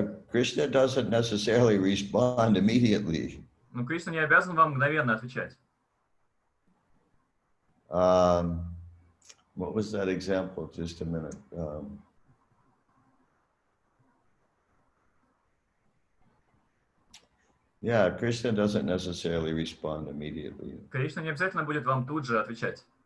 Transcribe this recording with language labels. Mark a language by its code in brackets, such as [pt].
[en] Krishna doesn't necessarily respond immediately. [ru] Ну, Кришна не обязан вам мгновенно отвечать. [en] What was that example? Just a minute. Yeah, Krishna doesn't necessarily respond immediately. [ru] Кришна не обязательно будет вам тут же отвечать.